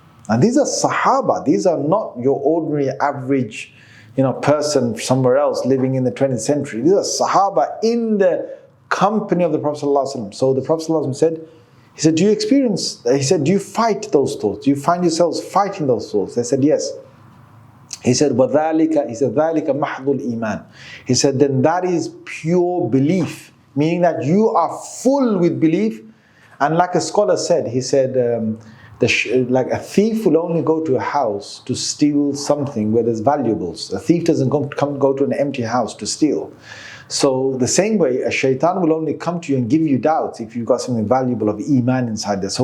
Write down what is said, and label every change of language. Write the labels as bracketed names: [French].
[English] And these are Sahaba, these are not your ordinary average person somewhere else living in the 20th century. These are Sahaba in the company of the Prophet ﷺ. So the Prophet ﷺ said, he said, do you fight those thoughts? Do you find yourselves fighting those thoughts? They said, yes. He said, [Arabic] وَذَلِكَ ذَلِكَ مَحْضُ الْإِيمَانِ. [English] He said, then that is pure belief, meaning that you are full with belief. And like a scholar said, he said, like a thief will only go to a house to steal something where there's valuables. A thief doesn't go to an empty house to steal. So the same way, a shaitan will only come to you and give you doubts if you've got something valuable of iman inside there.